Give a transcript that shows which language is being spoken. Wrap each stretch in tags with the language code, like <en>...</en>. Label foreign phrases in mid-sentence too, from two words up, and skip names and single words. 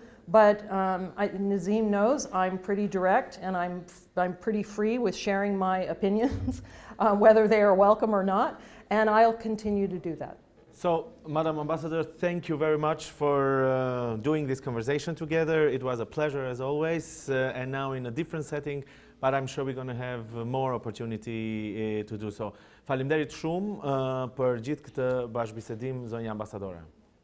<en>But Nazim knows I'm pretty direct, and I'm pretty free with sharing my opinions, whether they are welcome or not, and I'll continue to do that. So, Madam Ambassador, thank you very much for doing this conversation together. It was a pleasure as always, and now in a different setting, but I'm sure we're going to have more opportunity to do so.</en> <sq>Faleminderit shumë për gjithë këtë bashkëbisedim, zonja ambasadore.</sq>